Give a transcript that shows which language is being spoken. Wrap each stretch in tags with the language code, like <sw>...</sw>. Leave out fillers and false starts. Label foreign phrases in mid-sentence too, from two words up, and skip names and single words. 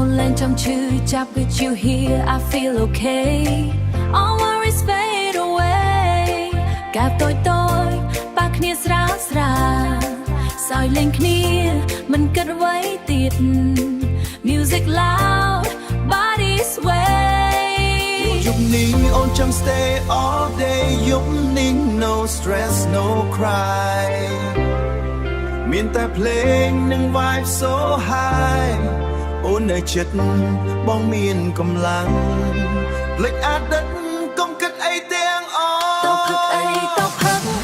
<km>នឡើងចំឈឺចាប់</km> <en>with you here I feel okay all worries fade away</en> <km>កាប់តូចប៉ះគ្នាស្រាលសោយលេងគ្នាមិនគិតអ្វីទៀត</km> <en>music loud body sway</en> <km>យប់នេះអូនចង់</km> <en>stay all day</en> <km>យប់នេះ</km> <en>no stress no cry</en> <km>មានតែភ្លេងនិង</km> <en>vibe so high</en> <km>អូននៅចិត្តបងមានកម្លាំងភ្លេចអតីតកុំគិតអីទាំងអស់ តោផឹក</km>